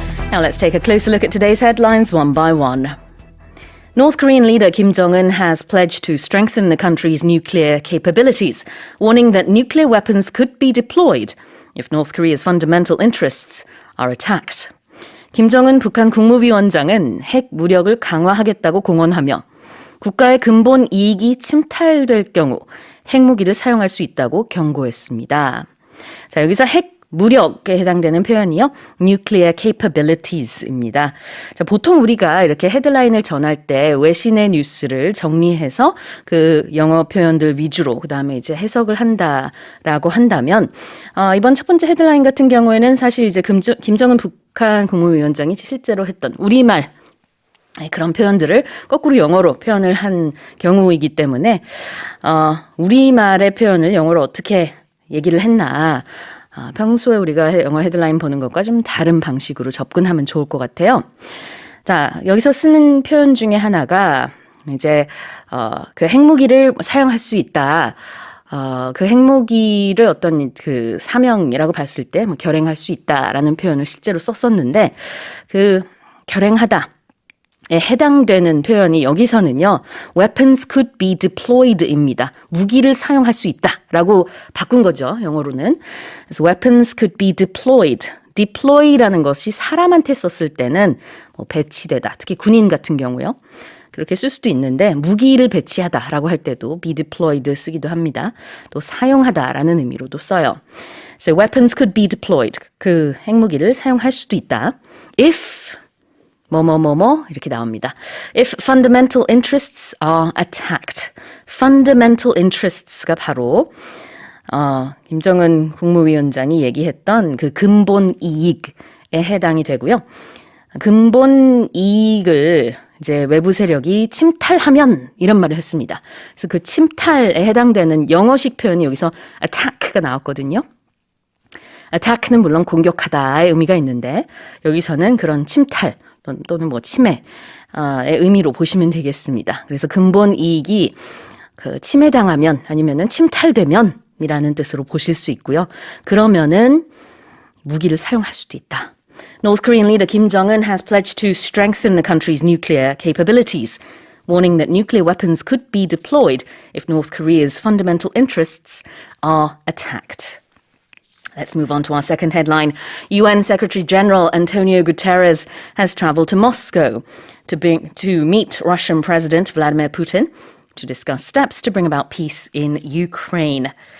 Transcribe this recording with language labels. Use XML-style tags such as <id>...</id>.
<en>Now let's take a closer look at today's headlines one by one. North Korean leader Kim Jong-un has pledged to strengthen the country's nuclear capabilities, warning that nuclear weapons could be deployed if North Korea's fundamental interests are attacked.</en> <ko>김정은 북한 국무위원장은 핵 무력을 강화하겠다고 공언하며 국가의 근본 이익이 침탈될 경우 핵무기를 사용할 수 있다고 경고했습니다. 자, 여기서 핵 무력에 해당되는 표현이요.</ko> <en>nuclear capabilities입니다.</en> <ko>자, 보통 우리가 이렇게 헤드라인을 전할 때 외신의 뉴스를 정리해서 그 영어 표현들 위주로 그다음에 이제 해석을 한다라고 한다면 이번 첫 번째 헤드라인 같은 경우에는 사실 이제 김정은 북한 국무위원장이 실제로 했던 우리말 그런 표현들을 거꾸로 영어로 표현을 한 경우이기 때문에 우리말의 표현을 영어로 어떻게 얘기를 했나 평소에 우리가 영어 헤드라인 보는 것과 좀 다른 방식으로 접근하면 좋을 것 같아요. 자, 여기서 쓰는 표현 중에 하나가 이제 그 핵무기를 사용할 수 있다. 그 핵무기를 어떤 그 사명이라고 봤을 때 결행할 수 있다라는 표현을 실제로 썼었는데 그 결행하다. 에 해당되는 표현이 여기서는요.</ko> <en>weapons could be deployed입니다.</en> <ko>무기를 사용할 수 있다라고 바꾼 거죠. 영어로는. 그래서</ko> <en>weapons could be deployed.</en> <ko>deploy라는 것이 사람한테 썼을 때는 배치되다. 특히 군인 같은 경우요. 그렇게 쓸 수도 있는데 무기를 배치하다라고 할 때도</ko> <en>be deployed</en> <ko>쓰기도 합니다. 또 사용하다라는 의미로도 써요.</ko> <en>So weapons could be deployed.</en> <ko>그 핵무기를 사용할 수도 있다. If 이렇게 나옵니다.</ko> <en>If fundamental interests are attacked. fundamental interests</en> <ko>가 바로 김정은 국무위원장이 얘기했던 그 근본 이익에 해당이 되고요. 근본 이익을 이제 외부 세력이 침탈하면 이런 말을 했습니다. 그래서 그 침탈에 해당되는 영어식 표현이 여기서 attack가 나왔거든요. attack는 물론 공격하다의 의미가 있는데 여기서는 그런 침탈 또는 뭐 침해의 의미로 보시면 되겠습니다. 그래서 근본 이익이 그 침해당하면 아니면은 침탈되면 이라는 뜻으로 보실 수 있고요. 그러면은 무기를 사용할 수도 있다.</ko> <en>North Korean leader Kim Jong-un has pledged to strengthen the country's nuclear capabilities, warning that nuclear weapons could be deployed if North Korea's fundamental interests are attacked. Let's move on to our second headline. UN Secretary General Antonio Guterres has traveled to Moscow to meet Russian President Vladimir Putin to discuss steps to bring about peace in Ukraine.</en>